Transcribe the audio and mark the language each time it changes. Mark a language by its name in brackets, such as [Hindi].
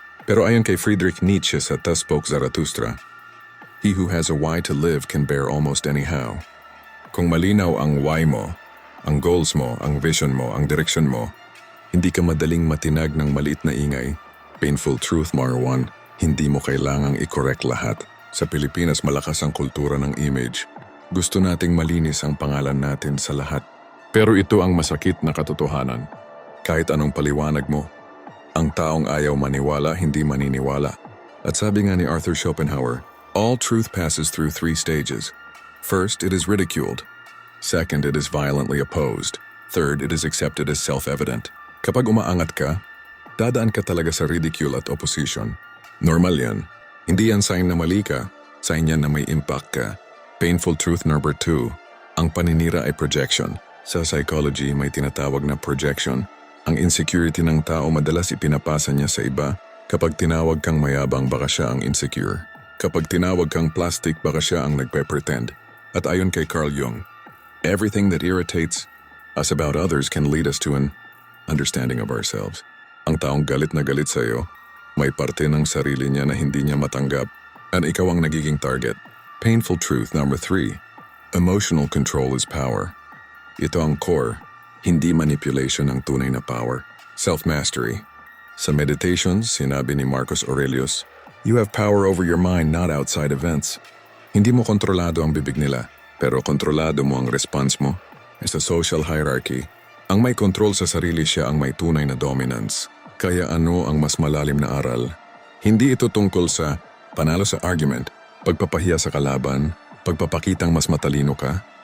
[Filipino] Pero ayon kay Friedrich Nietzsche sa Thus Spoke Zarathustra, [English] he who has a why to live can bear almost anyhow. [Filipino] Kung malinaw ang why mo, ang goals mo, ang vision mo, ang direction mo, hindi ka madaling matinag ng maliit na ingay. Painful truth, Marwan, hindi mo kailangang i-correct lahat. Sa Pilipinas, malakas ang kultura ng image. Gusto nating malinis ang pangalan natin sa lahat. Pero ito ang masakit na katotohanan. Kahit anong paliwanag mo, ang taong ayaw maniwala, hindi maniniwala. At sabi nga ni Arthur Schopenhauer, [English] all truth passes through 3 stages. First, it is ridiculed. Second, it is violently opposed. Third, it is accepted as self-evident. [Filipino] Kapag umaangat ka, dadaan ka talaga sa ridicule at opposition. Normal yan. Hindi yan sign na mali ka, sign yan na may impact ka. [English] Painful truth number 2, [Filipino] ang paninira ay projection. Sa psychology, may tinatawag na projection. Ang insecurity ng tao madalas ipinapasa niya sa iba. Kapag tinawag kang mayabang, baka siya ang insecure. Kapag tinawag kang plastic, baka siya ang nagpe-pretend. At ayon kay Carl Jung, [English] everything that irritates us about others can lead us to an understanding of ourselves. [Filipino] Ang taong galit na galit sa iyo, may parte ng sarili niya na hindi niya matanggap at ikaw ang nagiging target. [English] Painful truth number 3. Emotional control is power. [Filipino] Ito ang core, hindi manipulation ang tunay na power. [English] Self-mastery. [Filipino] Sa meditations, sinabi ni Marcus Aurelius, [English] you have power over your mind, not outside events. [Filipino] Hindi mo kontrolado ang bibig nila, pero kontrolado mo ang response mo. Sa social hierarchy, ang may control sa sarili siya ang may tunay na dominance. Kaya ano ang mas malalim na aral? Hindi ito tungkol sa panalo sa argument, pagpapahiya sa kalaban, pagpapakitang mas matalino ka.